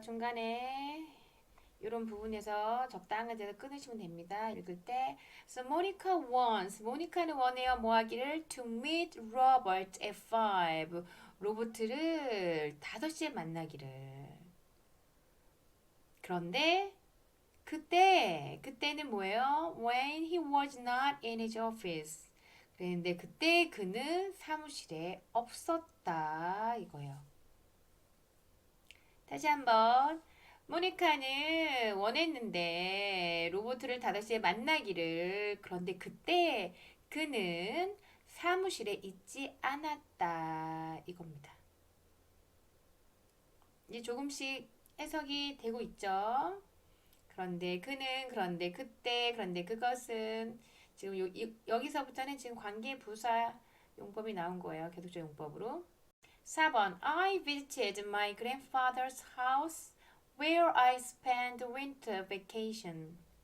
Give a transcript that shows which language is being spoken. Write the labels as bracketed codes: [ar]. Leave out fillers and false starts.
[ko] 중간에 이런 부분에서 적당한 데서 끊으시면 됩니다. 읽을 때 [en] So Monica wants [ko] 모니카는 원해요. 뭐 하기를 [en] to meet Robert at 5 [ko] 로버트를 5시에 만나기를 그런데 그때는 뭐예요? [en] When he was not in his office [ko] 그랬는데 그때 그는 사무실에 없었다 이거예요. 다시 한번. 모니카는 원했는데 로버트를 5시에 만나기를. 그런데 그때 그는 사무실에 있지 않았다 이겁니다. 이제 조금씩 해석이 되고 있죠. 그런데 그는, 그런데 그때, 그런데 그것은. 지금 여기서부터는 지금 관계 부사 용법이 나온 거예요. 계속적 용법으로. 4번. [en] I visited my grandfather's house where I spent winter vacation.